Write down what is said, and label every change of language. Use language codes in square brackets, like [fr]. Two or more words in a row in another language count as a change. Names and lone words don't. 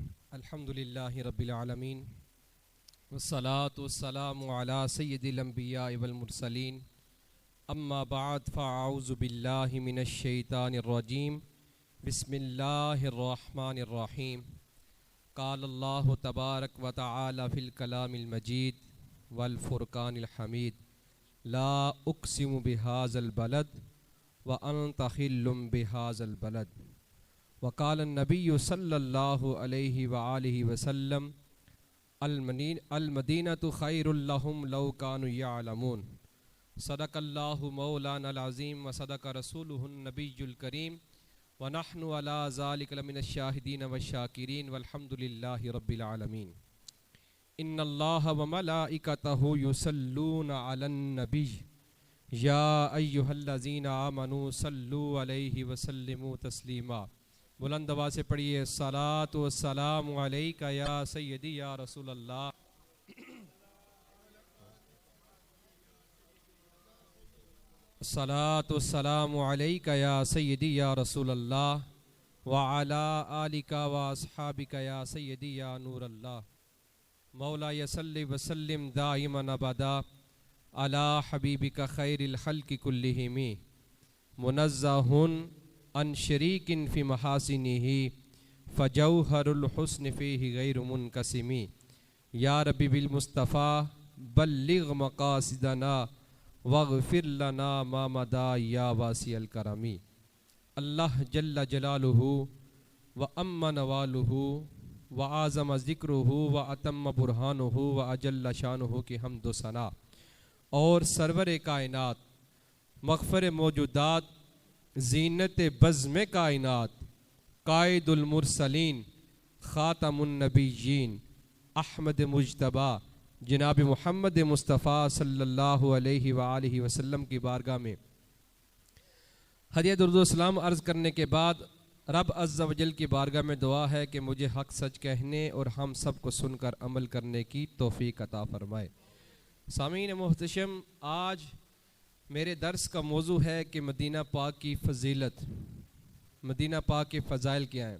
[ar] الحمد لله رب العالمين والصلاة والسلام على سيد الأنبياء والمرسلين أما بعد فأعوذ بالله من الشيطان الرجيم بسم الله الرحمن الرحيم قال الله تبارك وتعالى في الكلام المجيد والفرقان الحميد لا أقسم بهذا البلد وأنت حل بهذا البلد وقال النبي صلى الله عليه وآله وسلم المدينة خير لهم لو كانوا يعلمون صدق الله مولانا العظيم وصدق رسوله النبي الكريم ونحن على ذلك لمن الشاهدين والشاكرين والحمد لله رب العالمين. إن الله وملائكته يصلون على النبي يا أيها الذين آمنوا صلوا عليه وسلموا تسليما. [ur] بلند آواز سے پڑھیے [ar] الصلاة والسلام عليك يا سيدي يا رسول الله. الصلاة والسلام عليك يا سيدي يا رسول الله وعلى آلك وأصحابك يا سيدي يا نور الله. مولاي صل وسلم دائما أبدا على حبيبك خير الخلق كلهم منزه عن شريك في محاسنه فجوهر الحسن فيه غير منقسم. يا رب بالمصطفى بلغ مقاصدنا واغفر لنا ما مضى يا واسع الكرم. الله جل جلاله وعم نواله وأعظم ذكره وأتم برهانه وأجل شأنه [ur] کی حمد ثنا. اور سرور کائنات مغفر موجودات زینت بزم کائنات [ar] قائد المرسلين خاتم النبيين [ur] احمد مجتبیٰ جناب محمد مصطفیٰ [ar] صلى الله عليه وآله وسلم [ur] کی بارگاہ میں ہدیہ درود و سلام عرض کرنے کے بعد رب [ar] عز وجل [ur] کی بارگاہ میں دعا ہے کہ مجھے حق سچ کہنے اور ہم سب کو سن کر عمل کرنے کی توفیق عطا فرمائے. سامعین محتشم، آج میرے درس کا موضوع ہے کہ مدینہ پاک کی فضیلت، مدینہ پاک کے فضائل کیا ہیں.